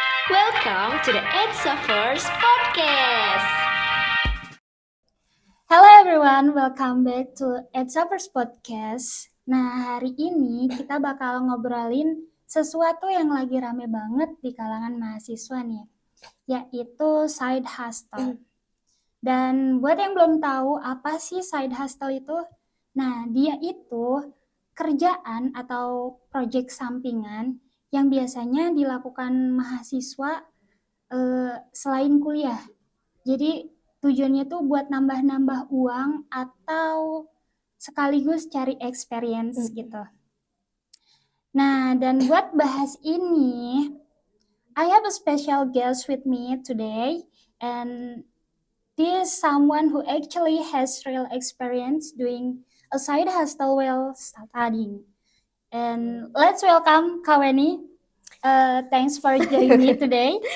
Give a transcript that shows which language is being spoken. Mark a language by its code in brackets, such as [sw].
[en] Welcome to the It's a First Podcast. Hello everyone, welcome back to EdSuffers Podcast. [id] Nah, hari ini kita bakal ngobrolin sesuatu yang lagi rame banget di kalangan mahasiswa nih, yaitu side hustle. Dan buat yang belum tahu apa sih side hustle itu, nah dia itu kerjaan atau project sampingan yang biasanya dilakukan mahasiswa selain kuliah. Jadi tujuannya tuh buat nambah-nambah uang atau sekaligus cari experience gitu. Nah, dan buat bahas ini, [en] I have a special guest with me today, and this is someone who actually has real experience doing a side hustle while studying. And let's welcome Kaweni. Thanks for joining me today.